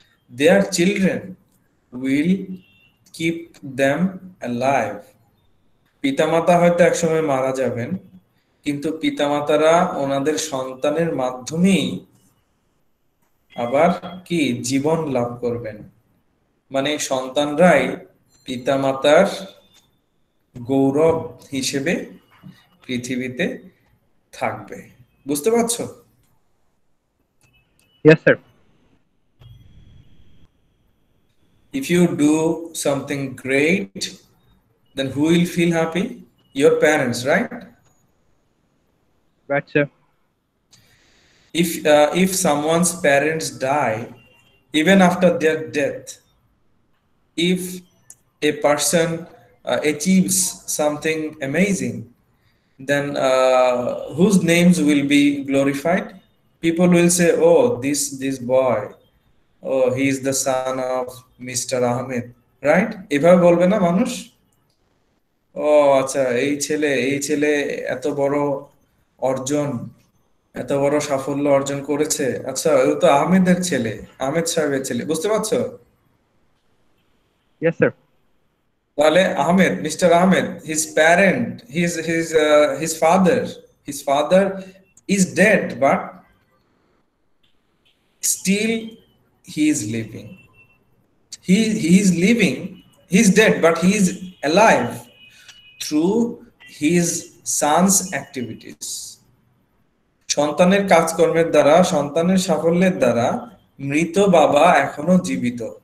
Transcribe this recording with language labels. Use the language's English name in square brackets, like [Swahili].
[English] Their children will keep them alive. [Bangla] পিতামাতা হয়তো একসময় মারা যাবেন, কিন্তু পিতামাতারা ওনাদের সন্তানের মাধ্যমেই আবার কি জীবন লাভ করবেন। মানে সন্তানরাই পিতামাতার গৌরব হিসেবে পৃথিবীতে থাকবে। বুঝতে পারছো? [English] Yes, sir. If you do something great, then who will feel happy? Your parents, right? Right, sir. If someone's parents die, even after their death, if a person achieves something amazing, then whose names will be glorified? People will say, "Oh, this boy, oh, he is the son of Mr. [Bangla] Ahmed," right? এভাবে বলবে না মানুষ? ও আচ্ছা, এই ছেলে এত বড় অর্জন, এত বড় সাফল্য অর্জন করেছে, আচ্ছা ও তো আহমেদের ছেলে, আহমেদ সাহেবের ছেলে। বুঝতে পারছো? [English] Yes, sir. তাহলে Ahmed, mister Ahmed, his parent, his father is dead, but still he is living. He is living, he's dead, but he is alive through his son's activities. [Bangla] সন্তানের কাজকর্মের দ্বারা, সন্তানের সাফল্যের দ্বারা মৃত বাবা এখনো জীবিত।